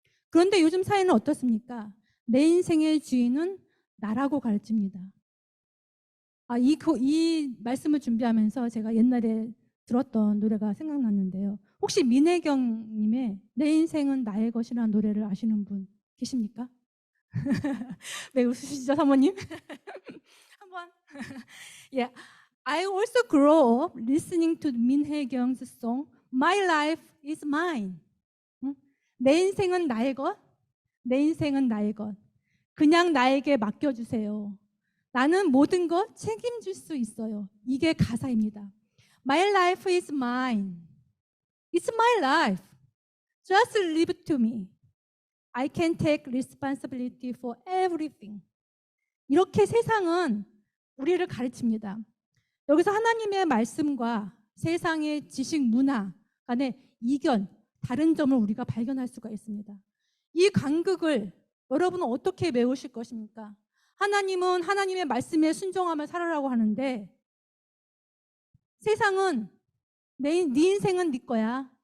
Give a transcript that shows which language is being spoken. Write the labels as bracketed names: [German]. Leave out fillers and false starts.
[Korean] 그런데 요즘 사회는 어떻습니까? 내 인생의 주인은 나라고 가르칩니다. 이 말씀을 준비하면서 제가 옛날에 들었던 노래가 생각났는데요. 혹시 민혜경님의 내 인생은 나의 것이라는 노래를 아시는 분 계십니까? 왜 웃으시죠, 사모님? 한번. [English] Yeah, I also grew up listening to 민혜경's song My Life is Mine. [Korean] 내 인생은 나의 것, 내 인생은 나의 것. 그냥 나에게 맡겨주세요. 나는 모든 것 책임질 수 있어요. 이게 가사입니다. [English] My life is mine. It's my life. Just leave it to me. I can take responsibility for everything. [Korean] 이렇게 세상은 우리를 가르칩니다. 여기서 하나님의 말씀과 세상의 지식 문화 간의 이견, 다른 점을 우리가 발견할 수가 있습니다. 이 간극을 여러분은 어떻게 메우실 것입니까? 하나님은 하나님의 말씀에 순종하며 살아라고 하는데 세상은 네 인생은 네 거야.